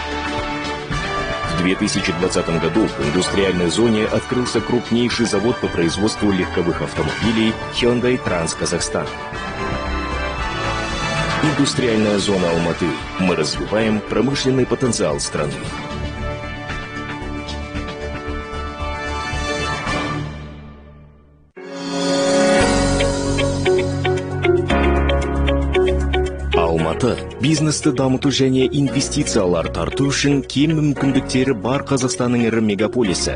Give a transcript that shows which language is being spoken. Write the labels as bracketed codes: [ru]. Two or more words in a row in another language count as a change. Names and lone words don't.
[ru] В 2020 году в индустриальной зоне открылся крупнейший завод по производству легковых автомобилей Hyundai Trans Казахстан. Индустриальная зона Алматы. Мы развиваем промышленный потенциал страны. [kk] Алматы бизнесті дамыту және инвестициялар тарту үшін кең мүмкіндіктері бар Қазақстанның ірі мегаполисі.